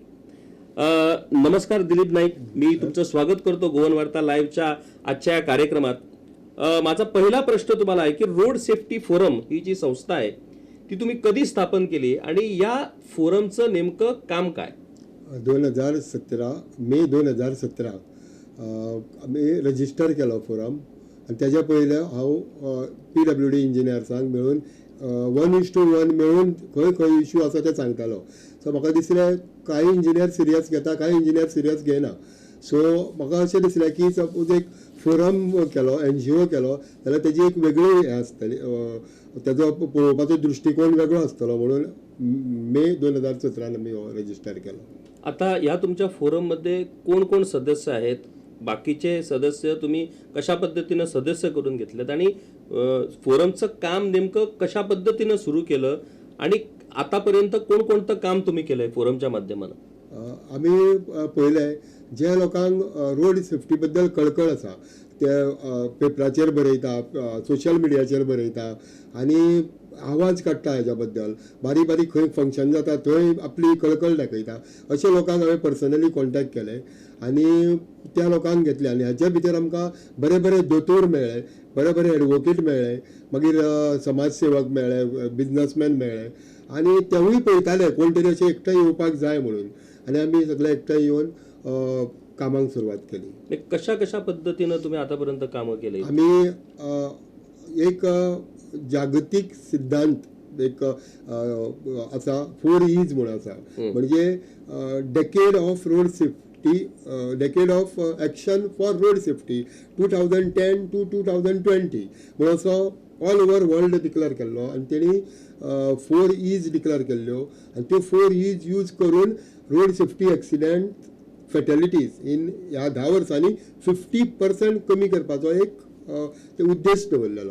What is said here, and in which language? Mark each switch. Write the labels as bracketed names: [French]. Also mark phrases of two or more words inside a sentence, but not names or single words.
[Marathi] नमस्कार दिलीप नाईक, मी तुमचं स्वागत करतो गोवन वार्ता लाईव्हच्या आजच्या या कार्यक्रमात. माझा पहिला प्रश्न तुम्हाला आहे की [English] road safety [Marathi] फोरम ही जी संस्था आहे ती तुम्ही कधी स्थापन केली आणि या फोरमचं नेमकं काम काय? [Konkani] 2017 मे 2017 आम्ही रजिस्टर केलो फोरम आणि त्याच्या पयले हांव PWD इंजिनियर्सांक मेळून 1:1 मेळून खंय इश्यू आसा ते सांगतालो. सो म्हाका दिसलें काही [English] engineer serious [Konkani] घेता, काही [English] engineer serious [Konkani] घेना. सो म्हाका अशें दिसलें की सपोज एक फोरम केलो, NGO केलो जाल्यार तेजी एक वेगळी हें आसतली, तेजो पळोवपाचो दृश्टिकोन वेगळो आसतलो, म्हणून मे 2017 आमी हो रजिस्टर केलो. [Marathi] आता या तुमच्या फोरम मध्ये कोण कोण सदस्य आहेत? बाकीचे सदस्य तुम्ही कशा पद्धतीने सदस्य करून घेतलेत आणि फोरमचं काम नेमकं कशा पद्धतीने सुरू केलं आणि आतापर्यंत कोणकोणतं काम तुम्ही केलंय फोरमच्या माध्यमातून? [Konkani] आम्ही पहिले जे लोकांक [English] road safety [Konkani] बद्दल कळकळ आसा ते पेपराचेर बरयता, सोशल मिडियाचेर बरयता आणि आवाज काडटा हेच्या बद्दल. बारीक बारीक खंय फंक्शन जाता थंय आपली कळकळ दाखयता. अशा लोकांक हांवें [English] personally contact [Konkani] केले आणि त्या लोकांक घेतले आणि हाच्या भितर आमकां बरे बरे दोतोर मेळ्ळे, बरे बरे एडवोकेट मेळ्ळे, मागीर समाजसेवक मेळ्ळे, बिझनसमॅन मेळ्ळे आणि तेवूय पळयताले कोण तरी अशें एकठांय येवपाक जाय म्हणून, आणि आमी सगळे एकठांय येवन कामाक सुरवात केली. [Marathi] कशा पद्धतीनं तुम्ही आतापर्यंत कामं केली? [Konkani] आम्ही एक जागतिक सिद्धांत एक आसा, 4 E's म्हणून आसा, म्हणजे [English] decade of road safety, decade of action for road safety 2010 to 2020 [Konkani] म्हणून असो [English] all over world declare [Konkani] केल्लो आणि तेणी 4 E's डिक्लेअर केल्ल्यो आणि त्यो 4 E's यूज करून [English] road safety accident fatalities in [Konkani] ह्या 10 वर्सांनी 50% कमी करपाचो एक ते उद्देश दवरलेलो.